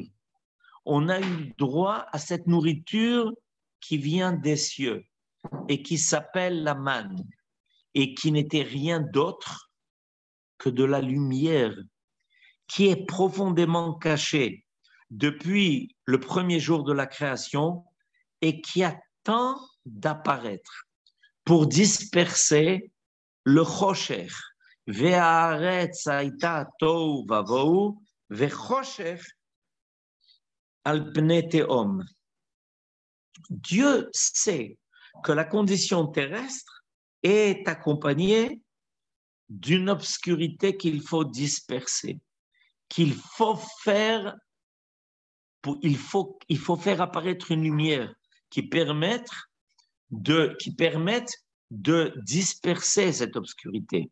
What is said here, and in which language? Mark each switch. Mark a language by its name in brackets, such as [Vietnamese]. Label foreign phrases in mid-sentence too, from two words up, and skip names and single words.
[French] On a eu droit à cette nourriture qui vient des cieux et qui s'appelle la manne et qui n'était rien d'autre que de la lumière qui est profondément cachée depuis le premier jour de la création et qui attend d'apparaître pour disperser le chosher. [Hebrew] והארץ היתה תהו ובהו וחושך על פני תהום. [French] Dieu sait que la condition terrestre est accompagnée d'une obscurité qu'il faut disperser, qu'il faut faire, il faut faire apparaître une lumière qui permette de disperser cette obscurité.